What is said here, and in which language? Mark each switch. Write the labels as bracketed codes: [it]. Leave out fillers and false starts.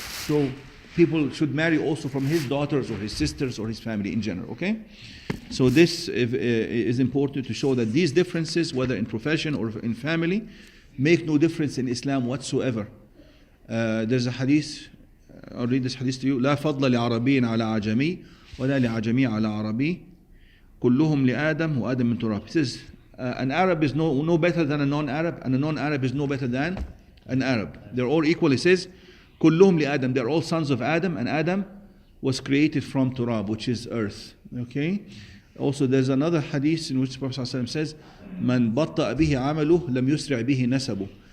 [en] So people should marry also from his daughters or his sisters or his family in general. Okay? So this is important to show that these differences, whether in profession or in family, make no difference in Islam whatsoever. There's a hadith, I'll read this hadith to you. [ar] لا فضل لعربي على عجمي ولا لعجمي على عربي كلهم لآدم وآدم من تراب. [en] It says an Arab is no better than a non-Arab, and a non-Arab is no better than an Arab. They're all equal. It says [ar] كلهم لآدم. [en] They're all sons of Adam, and Adam was created from turab, which is earth. Okay. Also, there's another hadith in which the Prophet ﷺ says, [ar] "Man batta bihi amaluh lam yusri' bihi nasabu."